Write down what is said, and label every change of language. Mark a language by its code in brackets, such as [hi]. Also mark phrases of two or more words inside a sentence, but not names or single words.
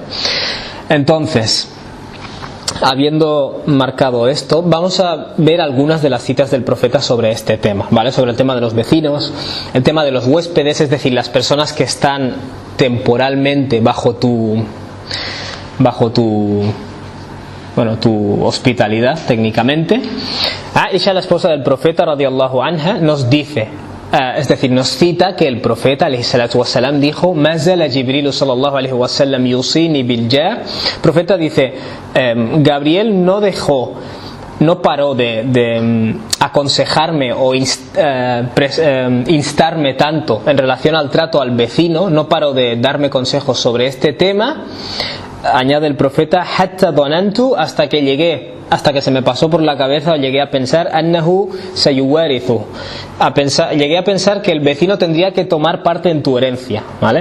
[es] Entonces, habiendo marcado esto, vamos a ver algunas de las citas del profeta sobre este tema, ¿vale? Sobre el tema de los vecinos, el tema de los huéspedes, es decir, las personas que están temporalmente bajo tu hospitalidad, técnicamente. Aisha, la esposa del profeta, [ar] رضي الله عنها, [es] nos dice, es decir, nos cita que el profeta, [ar] عليه الصلاة والسلام, [es] dijo, [ar] "ما زال جبريل صلى الله عليه وسلم يوصيني بالجار". [es] El profeta dice, Gabriel no paró de aconsejarme o instarme tanto en relación al trato al vecino, no paró de darme consejos sobre este tema, añade el profeta, [ar] حتى ظننت, [es] hasta que se me pasó por la cabeza o llegué a pensar [ar] أنه سيورثه, [es] llegué a pensar que el vecino tendría que tomar parte en tu herencia, ¿vale?